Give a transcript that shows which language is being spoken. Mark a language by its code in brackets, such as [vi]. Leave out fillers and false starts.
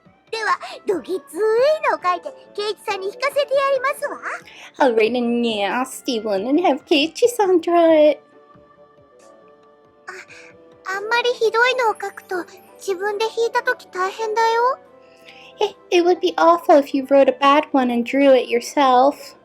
[ja] では、どぎついのを書いて、ケイチさんに引かせてやりますわ。 [en] I'll write a nasty one and have Keiichi-san draw it. [ja] あんまりひどいのを書くと、自分で引いたとき大変だよ。 [en] It would be awful if you wrote a bad one and drew it yourself.